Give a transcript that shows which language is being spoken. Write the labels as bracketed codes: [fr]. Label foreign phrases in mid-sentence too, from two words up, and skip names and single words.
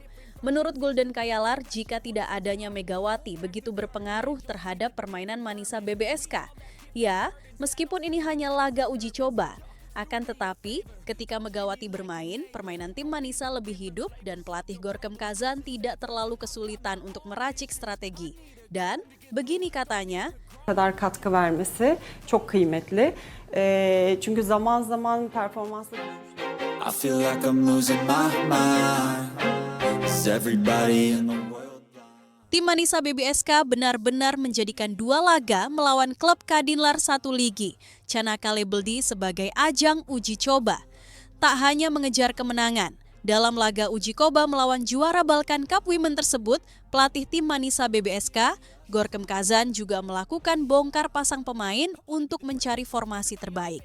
[id] Menurut Gülden Kayalar, jika tidak adanya Megawati begitu berpengaruh terhadap permainan Manisa BBSK. Ya, meskipun ini hanya laga uji coba. Akan tetapi, ketika Megawati bermain, permainan tim Manisa lebih hidup dan pelatih Görkem Kazan tidak terlalu kesulitan untuk meracik strategi. Dan begini katanya, [tr] kadar katkı vermesi çok kıymetli. Çünkü zaman zaman performansı düşüşler. [en] I feel like I'm losing my mind. Is everybody in the world blind? [id] tim Manisa BBSK benar-benar menjadikan 2 laga melawan klub Kadinlar 1 Ligi, Çanakkale Beledi sebagai ajang uji coba. Tak hanya mengejar kemenangan, dalam laga uji coba melawan juara Balkan Cup Women tersebut, pelatih tim Manisa BBSK, Görkem Kazan juga melakukan bongkar pasang pemain untuk mencari formasi terbaik.